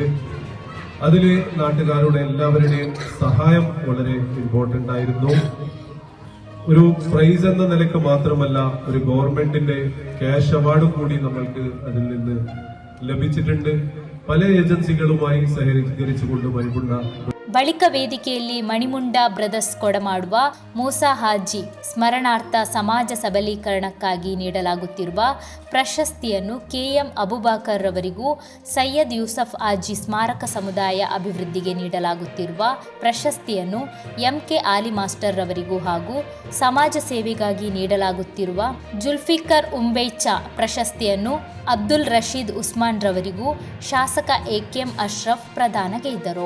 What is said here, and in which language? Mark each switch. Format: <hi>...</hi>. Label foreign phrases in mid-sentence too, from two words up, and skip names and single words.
<ml>അതിൽ നാട്ടുകാരുടെ എല്ലാവരുടെയും സഹായം വളരെ ഇമ്പോർട്ടൻ്റ് ആയിരുന്നു. ഒരു പ്രൈസ് എന്ന നിലയ്ക്ക് മാത്രമല്ല, ഒരു ഗവൺമെന്റിന്റെ</ml> <en>cash award</en> <ml>കൂടി നമ്മൾക്ക് അതിൽ നിന്ന് ലഭിച്ചിട്ടുണ്ട്. പല ഏജൻസികളുമായി സഹകരിച്ചുകൊണ്ട് മണിമുണ്ട</ml> <kn>ಬಳಿಕ ವೇದಿಕೆಯಲ್ಲಿ ಮಣಿಮುಂಡ ಬ್ರದರ್ಸ್ ಕೊಡಮಾಡುವ ಮೂಸಾ ಹಾಜಿ ಸ್ಮರಣಾರ್ಥ ಸಮಾಜ ಸಬಲೀಕರಣಕ್ಕಾಗಿ ನೀಡಲಾಗುತ್ತಿರುವ ಪ್ರಶಸ್ತಿಯನ್ನು KM ಅಬುಬಕರ್ ರವರಿಗೂ, ಸೈಯದ್ ಯೂಸಫ್ ಹಾಜಿ ಸ್ಮಾರಕ ಸಮುದಾಯ ಅಭಿವೃದ್ಧಿಗೆ ನೀಡಲಾಗುತ್ತಿರುವ ಪ್ರಶಸ್ತಿಯನ್ನು MK ಆಲಿ ಮಾಸ್ಟರ್ ರವರಿಗೂ ಹಾಗೂ ಸಮಾಜ ಸೇವೆಗಾಗಿ ನೀಡಲಾಗುತ್ತಿರುವ ಜುಲ್ಫಿಕರ್ ಉಂಬೈಚಾ ಪ್ರಶಸ್ತಿಯನ್ನು ಅಬ್ದುಲ್ ರಶೀದ್ ಉಸ್ಮಾನ್ ರವರಿಗೂ ಶಾಸಕ AKM ಅಶ್ರಫ್ ಪ್ರದಾನಗೈದರು.</kn>